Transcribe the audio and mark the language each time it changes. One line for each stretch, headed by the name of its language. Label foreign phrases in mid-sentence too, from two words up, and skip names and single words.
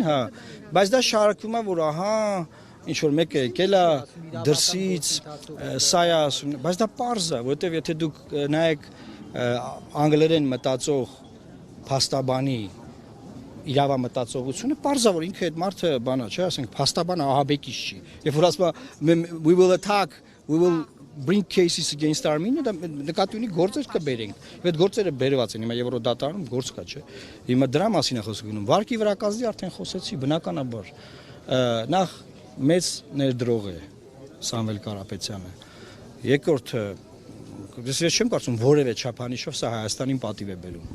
Armenian: հա, բայց դա շահարկվում է, որ ահա ինչ որ մեկը եկել է դրսից, սա է ասում, բայց դա պարզ է, որովհետև եթե դուք նայեք անգլերեն մտածող փաստաբանի իրավամտածողությունը, պարզ է, որ ինքը այդ մարդը բանա, չէ, ասենք փաստաբանը ահաբեկիչ չի։ Երբ որ ասում է
English: we will attack, we will bring cases against Armenia,
Armenian: դա նկատի ունի գործեր կբերենք։ Այդ գործերը բերված են, հիմա Եվրոդատարանում գործ կա, չէ։ Հիմա դրա մասին է խոսքը գնում։ Վարկի վրա կազդի արդեն խոսեցի, բնականաբար։ Նախ մեծ ներդրող է Սամվել Կարապետյանը։ Երկրորդը ես չեմ կարծում որևէ չափանիշով սա Հայաստանին պատիվ է բերում։